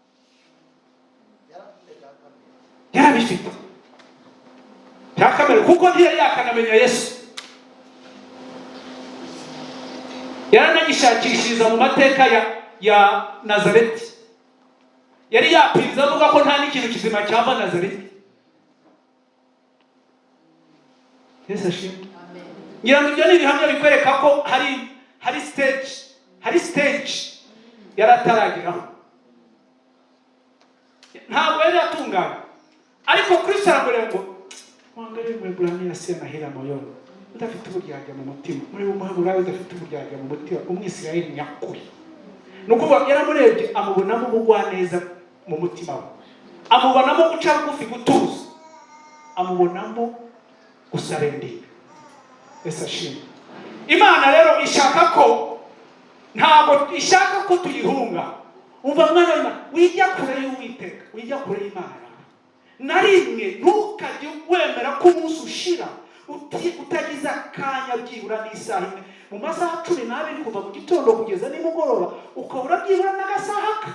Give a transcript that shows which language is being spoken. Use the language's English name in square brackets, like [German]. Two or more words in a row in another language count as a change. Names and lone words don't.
[Kinyarwanda] yarabifite byakamere kuko ntiyari yakanamenya Yesu yaranagishakishiriza mu mateka ya Nazareti yari yapiriza avuga ko nta n'ikintu kizima cyava Nazareti Yesu ashimwe ngira ngo ibyo ni ibihamya bikwereka ko hari stage yaratarageraho ntabwo yari yatungana ariko Kristo arambwira ngo [Swahili] mwangalie Mwebrania asiye na hila moyoni [Kinyarwanda] udafite uburyarya mu mutima muri Umuheburayo udafite uburyarya mu mutima Umwisirayeli nyakuri nuko yaramurebye amubonamo ubugwaneza mu mutima we amubonamo guca bugufi gutuza amubonamo gusarendera Yesu ashimwe Imana rero ishaka ko ntabwo ishaka ko tuyihunga umva mwana w'Imana wijya kure y'Uwiteka wijya kure y'Imana na rimwe ntukajye wemera ko umunsi ushira utagize akanya byibura n'isaha imwe mu masaha 12 kuva mu gitondo kugeza nimugoroba ukabura byibura n'agasaha